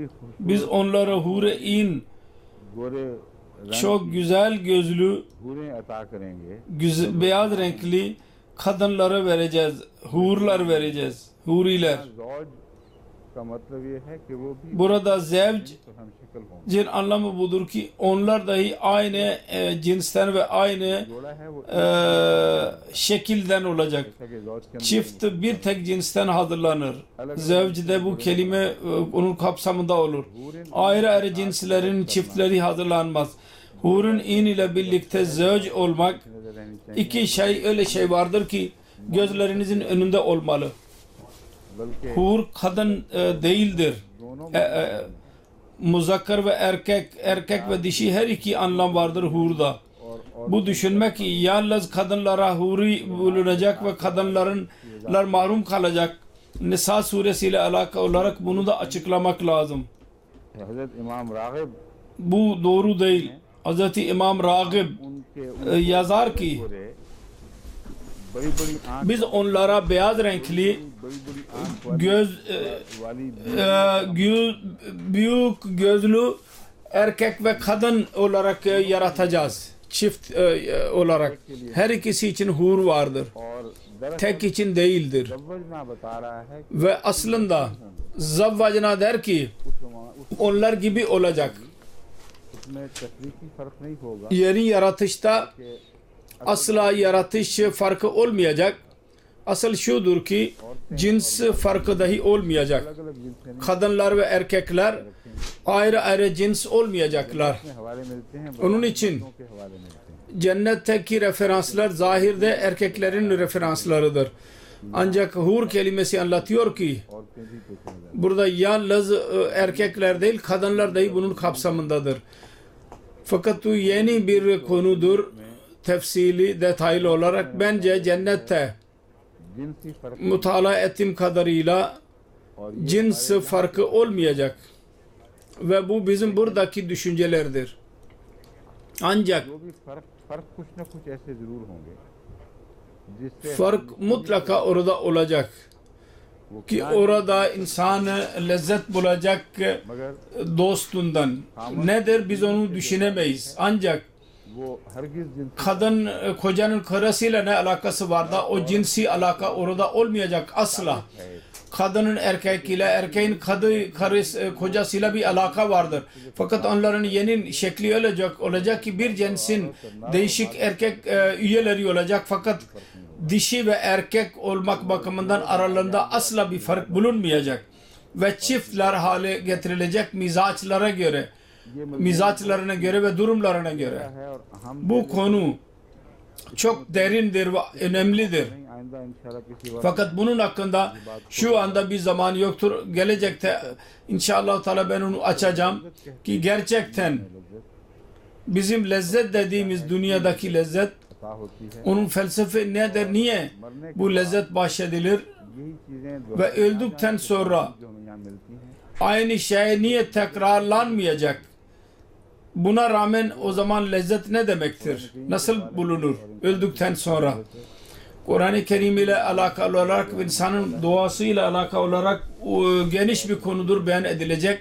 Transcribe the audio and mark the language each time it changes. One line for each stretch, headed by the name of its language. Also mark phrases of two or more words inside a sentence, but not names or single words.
Turkish: Biz onlara hure-in
Urdu: गोरे
Turkish: çok güzel gözlü,
Urdu: حوریں عطا کریں گے
Turkish: beyaz renkli kadınları vereceğiz. Hurlar vereceğiz. huriler.
Urdu: zauj کا مطلب یہ ہے کہ وہ بھی
Turkish: Burada zevc
Urdu: تو ہم شکل ہوں گے
Turkish: cin anlamı budur ki onlar dahi aynı cinsten ve aynı
Urdu: جوڑا ہے وہ
Turkish: şekilden olacak.
Urdu: جیسا کہ zauj کے اندر
Turkish: Çift bir tek cinsten hazırlanır. Zevcde bu kelime onun kapsamında olur. Ayrı ayrı cinslerin çiftleri hazırlanmaz. Hurun in ile birlikte zevc olmak
Urdu: نظر رہنی چاہیے
Turkish: iki şey öyle şey vardır ki gözlerinizin önünde olmalı.
Urdu: बल्कि
Turkish: Hur kadın değildir.
Urdu: दोनों
Turkish: Muzakkar ve erkek ve dişi her iki anlam vardır hurda.
Urdu: और
Turkish: Bu düşünmek ki yalnız kadınlara huri bulunacak ve kadınlar mahrum kalacak. Nisa suresiyle alakalı olarak bunu da açıklamak lazım.
Urdu: حضرت امام راغب
Turkish: Bu doğru değil. Hz. İmam Ragib
Urdu: उनके
Turkish: yazar ki
Urdu: بڑی بڑی آنکھ
Turkish: biz onlara beyaz renkli
Urdu: بڑی بڑی آنکھ
Turkish: göz
Urdu: वाली
Turkish: büyük gözlü erkek ve kadın olarak yaratacağız. Çift olarak. Her ikisi için hur vardır.
Urdu: اور دراصل
Turkish: Tek için değildir.
Urdu: زوجنا بتا رہا ہے کہ
Turkish: Ve aslında zavvacına der ki onlar gibi olacak.
Urdu: اس میں تکنیکی فرق نہیں ہوگا
Turkish: Yerin yaratışta
Urdu: कि
Turkish: asla yaratış farkı olmayacak. Asıl şudur ki cins farkı dahi olmayacak.
Urdu: الگ الگ جنسیں نہیں
Turkish: Kadınlar ve erkekler ayrı ayrı cins olmayacaklar.
Urdu: اپنے حوالے ملتے ہیں
Turkish: Onun için
Urdu: بچوں کے حوالے ملتے ہیں
Turkish: cennetteki referanslar zahirde erkeklerin referanslarıdır. Ancak hur kelimesi anlatıyor ki
Urdu: عورتیں بھی کچھ نہیں
Turkish: burada yalnız erkekler değil kadınlar dahi bunun kapsamındadır. Fakat bu yeni bir konudur. Tefsili, detaylı olarak bence cennette
Urdu: جنسی فرق
Turkish: mutala ettiğim kadarıyla
Urdu: اور یہ
Turkish: cins farkı olmayacak. Ve bu bizim buradaki düşüncelerdir. Ancak
Urdu: جو بھی فرق کچھ نہ کچھ ایسے ضرور ہوں گے جس سے
Turkish: fark mutlaka orada olacak.
Urdu: वो
Turkish: Ki
Urdu: क्या
Turkish: orada insan lezzet bulacak
Urdu: मगर
Turkish: dostundan. Nedir biz onu düşünemeyiz. Ancak
Urdu: وہ ہرگز جنسی
Turkish: kadın kocanın karısıyla ne alakası var da o cinsi alaka orada olmayacak asla.
Urdu: है
Turkish: Kadının erkek ile erkeğin karısı kocasıyla bir alaka vardır. Fakat onların yeni şekli olacak ki bir cinsin değişik erkek üyeleri olacak fakat dişi ve erkek olmak bakımından aralarında asla bir fark bulunmayacak. Ve çiftler hale getirilecek mizaçlarına göre ve durumlarına göre.
Urdu: ہے اور ہم
Turkish: Bu konu çok derindir ve önemlidir.
Urdu: نہیں آئندہ ان شاء اللہ کسی وقت
Turkish: Fakat bunun hakkında şu anda bir zaman yoktur. Gelecekte
Arabic: إن شاء الله تعالى
Turkish: ben onu açacağım ki gerçekten bizim lezzet dediğimiz dünyadaki lezzet
Urdu: عطا ہوتی ہے
Turkish: onun felsefe nedir? Niye bu lezzet bahşedilir?
Urdu: یہی چیزیں
Turkish: Ve öldükten sonra
Urdu: جو ہمیں یہاں ملتی ہیں
Turkish: aynı şey niye tekrarlanmayacak? Buna rağmen o zaman lezzet ne demektir? Nasıl bulunur öldükten sonra? Kur'an-ı Kerim ile alakalı olarak insanın doğasıyla alakalı olarak geniş bir konudur beyan edilecek.